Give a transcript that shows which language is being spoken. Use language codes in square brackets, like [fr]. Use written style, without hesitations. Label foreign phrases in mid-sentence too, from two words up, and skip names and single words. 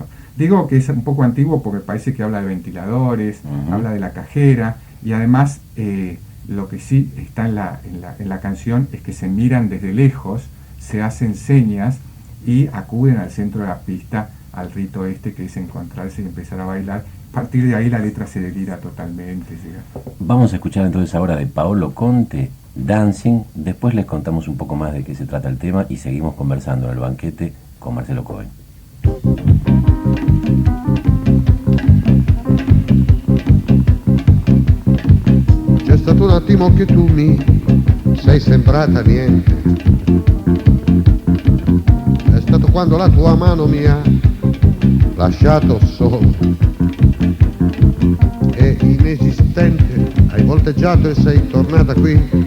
[es] Digo que es un poco antiguo porque parece que habla de ventiladores, habla de la cajera, y además lo que sí está en la canción es que se miran desde lejos, se hacen señas y acuden al centro de la pista, al rito que es encontrarse y empezar a bailar. A partir de ahí la letra se delira totalmente. Vamos a escuchar entonces ahora de Paolo Conte, Dancing. Después les contamos un poco más de qué se trata el tema y seguimos conversando en el banquete con Marcelo Cohen. [it] C'è stato un attimo che tu mi sei sembrata niente, è stato quando la tua mano mi ha lasciato solo e inesistente hai volteggiato e sei tornata qui.